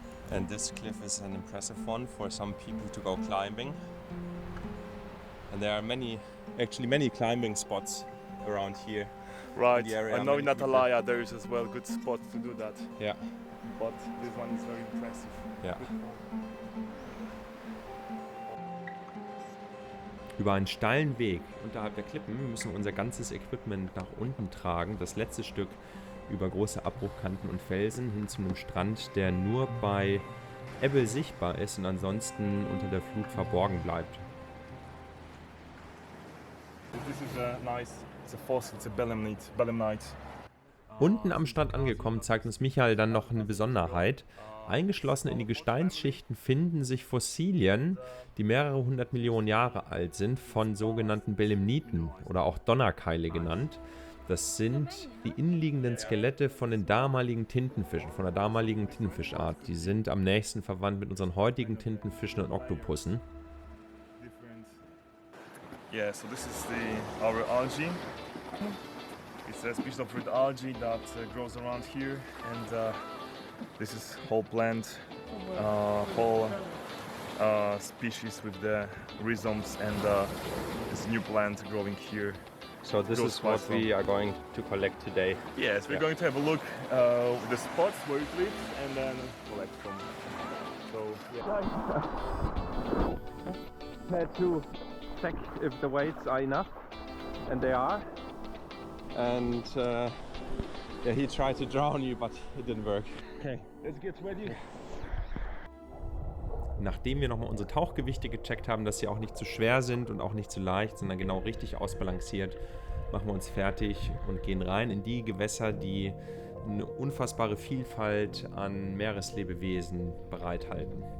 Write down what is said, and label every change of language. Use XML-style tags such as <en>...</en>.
<en>And this cliff is an impressive one for some people to go climbing. And there are many climbing spots around here. Right. the area, I know many in people- Atalaya there is as well good spots to do that. Yeah, But this one is very impressive. ja.</en> <de>Über einen steilen Weg unterhalb der Klippen müssen wir unser ganzes Equipment nach unten tragen. Das letzte Stück über große Abbruchkanten und Felsen hin zu einem Strand, der nur bei Ebbe sichtbar ist und ansonsten unter der Flut verborgen bleibt.</de> <en>This is a nice, it's a fossil, it's a belemnite.</en> <de>Unten am Strand angekommen, zeigt uns Michael dann noch eine Besonderheit. Eingeschlossen in die Gesteinsschichten finden sich Fossilien, die mehrere hundert Millionen Jahre alt sind, von sogenannten Belemniten oder auch Donnerkeile genannt. Das sind die innenliegenden Skelette von den damaligen Tintenfischen, von der damaligen Tintenfischart. Die sind am nächsten verwandt mit unseren heutigen Tintenfischen und Oktopussen.</de> <en>Yeah, so this is our algae. It's a species of red algae that grows around here, and this is whole plant, whole species with the rhizomes, and this new plant growing here. So this is what we are going to collect today. Yes, we're Yeah. going to have a look with the spots where it lives, and then collect from. So yeah. Had to check if the weights are enough, and they are. And yeah, he tried to drown you, but it didn't work. Okay, let's get ready.</en> <de>Nachdem wir nochmal unsere Tauchgewichte gecheckt haben, dass sie auch nicht zu schwer sind und auch nicht zu leicht, sondern genau richtig ausbalanciert, machen wir uns fertig und gehen rein in die Gewässer, die eine unfassbare Vielfalt an Meereslebewesen bereithalten.</de>